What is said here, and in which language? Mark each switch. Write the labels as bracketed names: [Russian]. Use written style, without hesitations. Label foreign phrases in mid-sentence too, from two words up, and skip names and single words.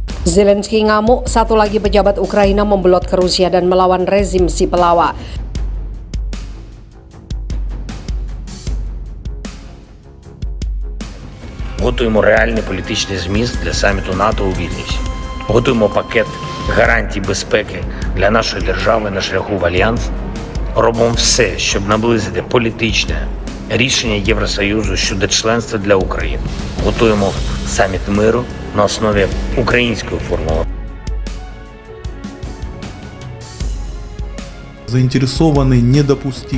[Indonesian] Zelensky ngamuk, satu lagi pejabat Ukraina membelot ke Rusia dan melawan rezim si pelawak. [Ukrainian] Готуємо реальний політичний зміст для саміту НАТО у Вільнюсі. Готуємо пакет гарантій безпеки для нашої держави на шляху в Альянс. Робимо все, щоб наблизити політичне рішення Євросоюзу щодо членства для України. Готуємо саміт миру на основі української формули. [Russian] Заинтересованы не допустить.